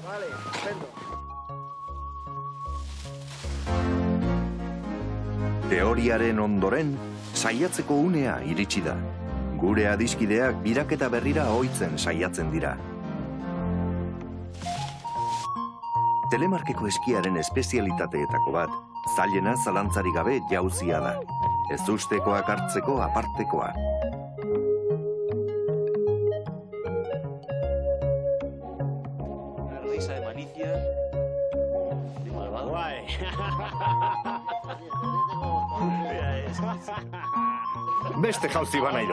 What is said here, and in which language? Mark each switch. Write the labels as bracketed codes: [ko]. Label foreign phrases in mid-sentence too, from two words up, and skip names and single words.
[eu] Teoriaren ondoren, saiatzeko unea iritsi da. Gure adiskideak biraketa berrira ohitzen saiatzen dira. Telemarkeko eskiaren espezialitateetako bat, zailena zalantzari gabe jauzia da. Ez ustekoak hartzeko apartekoa. [es] Risa de malicia. De malvado. [eu] Beste jauzi banaido.